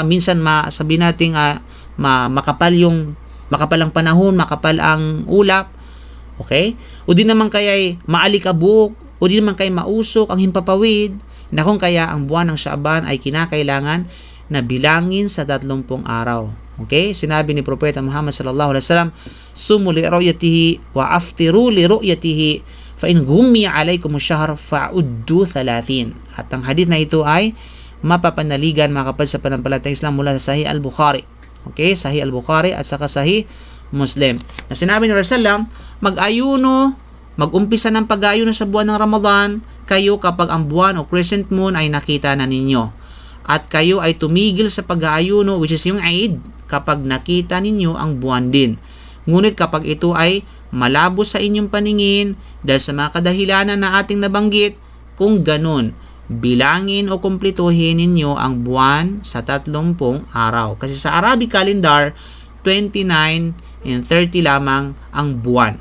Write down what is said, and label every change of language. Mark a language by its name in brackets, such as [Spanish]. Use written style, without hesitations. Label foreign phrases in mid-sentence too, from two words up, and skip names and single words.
[Filipino] Minsan sabihin natin makapal ang panahon, makapal ang ulap. Okay? O di naman kaya maalikabok, o di naman kaya mausok ang himpapawid, na kung kaya ang buwan ng Sha'ban ay kinakailangan na bilangin sa 30 araw. Okay? Sinabi ni Propeta Muhammad [Arabic] صلى الله عليه وسلم صوموا لرؤيته وأفطروا لرؤيته فإن غمي عليكم الشهر فعدوا 30. [Filipino] At ang hadith na ito ay mapapanaligan, mga kapatid sa pananampalatayang Islam, mula sa Sahih al-Bukhari. Okay? Sahih al-Bukhari at saka Sahih Muslim. Na sinabi ni Rasulullah, mag-umpisa ng pag-ayuno sa buwan ng Ramadan kayo kapag ang buwan o [English] crescent moon [Filipino] ay nakita na ninyo. At kayo ay tumigil sa pag-ayuno, [English] which is [Filipino] yung Eid, kapag nakita ninyo ang buwan din. Ngunit kapag ito ay malabo sa inyong paningin dahil sa mga kadahilanan na ating nabanggit, kung ganun, bilangin o kumpletuhin ninyo ang buwan sa 30 araw. Kasi sa [English] Arabic calendar, [Filipino] 29 and 30 lamang ang buwan.